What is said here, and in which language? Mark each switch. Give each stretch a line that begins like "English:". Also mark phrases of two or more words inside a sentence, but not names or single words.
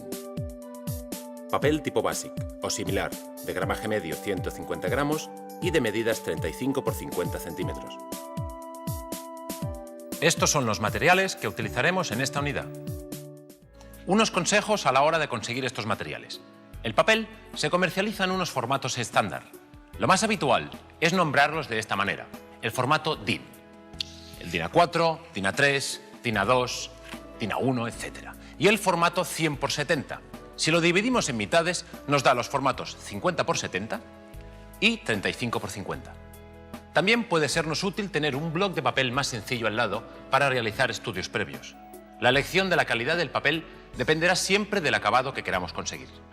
Spanish: Papel tipo Basic o similar, de gramaje medio 150 gramos y de medidas 35 por 50 centímetros. Estos son los materiales que utilizaremos en esta unidad. Unos consejos a la hora de conseguir estos materiales. El papel se comercializa en unos formatos estándar. Lo más habitual es nombrarlos de esta manera: el formato DIN. El DIN A4, DIN A3, DIN A2, DIN A1, etc. Y el formato 100 por 70. Si lo dividimos en mitades, nos da los formatos 50 por 70 y 35 por 50. También puede sernos útil tener un bloc de papel más sencillo al lado para realizar estudios previos. La elección de la calidad del papel dependerá siempre del acabado que queramos conseguir.